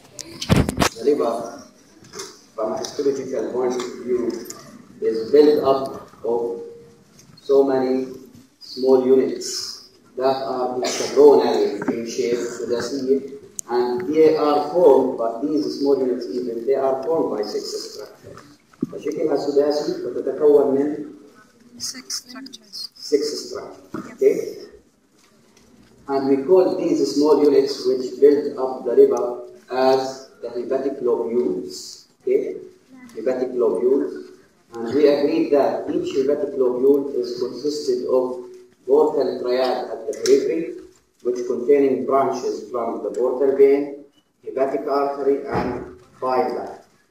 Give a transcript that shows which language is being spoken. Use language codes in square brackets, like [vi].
[en] the liver, from a histological point of view, is built up of so many small units that are hexagonal in shape, so they see it, and they are formed, but these small units even, they are formed by six structures. [ar] فشكلها سداسي وتتكون من [en] six structures. Okay? And we call these small units which build up the liver as the hepatic lobules. Okay? Hepatic lobules. And we agreed that each hepatic lobule is consisted of portal triad at the periphery, which containing branches from the portal vein, hepatic artery, and bile duct.